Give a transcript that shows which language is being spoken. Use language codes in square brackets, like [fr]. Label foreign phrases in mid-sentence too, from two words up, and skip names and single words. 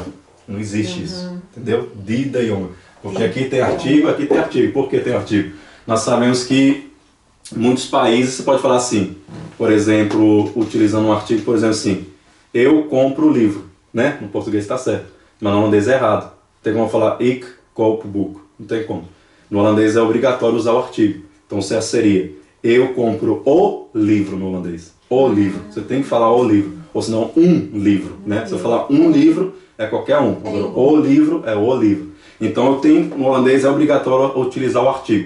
[pt] Não existe isso. Entendeu? [nl] De jonge. [pt] Porque aqui tem artigo, aqui tem artigo. Por que tem artigo? Nós sabemos que em muitos países você pode falar assim. Por exemplo, utilizando um artigo, por exemplo assim. Eu compro o livro. Né? No português está certo. Mas no holandês é errado. Tem como falar [nl] ik koop boek. [pt] Não tem como. No holandês é obrigatório usar o artigo. Então, seria eu compro o livro no holandês. O livro. Você tem que falar o livro. Ou senão um livro. Né? Se eu falar um livro, é qualquer um. Agora, o livro é o livro. Então, no holandês é obrigatório utilizar o artigo.